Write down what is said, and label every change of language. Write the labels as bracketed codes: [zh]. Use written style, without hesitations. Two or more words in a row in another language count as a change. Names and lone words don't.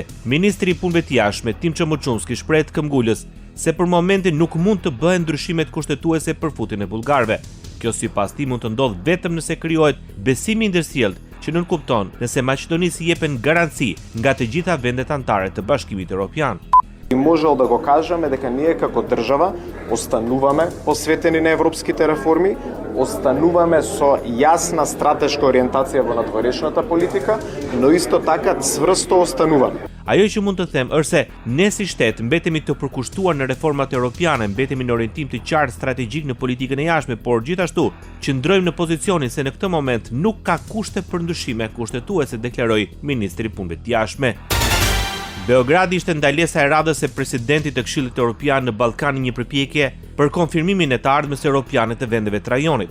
[sq] Ministri i Punëve të Jashtme Tim Çomuçunski shpreh këmbgulës se për momentin nuk mund të bëhen ndryshimet kushtetuese për futjen e bullgarëve. Kjo sipas tij mund të ndodhë vetëm nëse krijohet besimi ndërsjellë që nuk kupton nëse Maqedonisë i jepen garanci nga të gjitha vendet anëtare të Bashkimit Evropian. [mk] И можел да го кажеме дека ние како држава остануваме посветени на европските реформи, остануваме со јасна стратешка ориентација во надворешната политика, но исто така цврсто остануваме. [sq] Ajo që mund të them është se ne si shtet mbetemi të përkushtuar në reformat europiane, mbetemi në orientim të qartë strategjik në politikën e jashtme, por gjithashtu qëndrojmë në pozicionin se në këtë moment nuk ka kushte për ndryshime kushtetuese, deklaroi ministri i Punëve të Jashtme. Beogradi ishte ndalesa e radhës e presidentit të Këshillit Evropian në Ballkan një përpjekje për konfirmimin e të ardhmës europiane të vendeve të rajonit.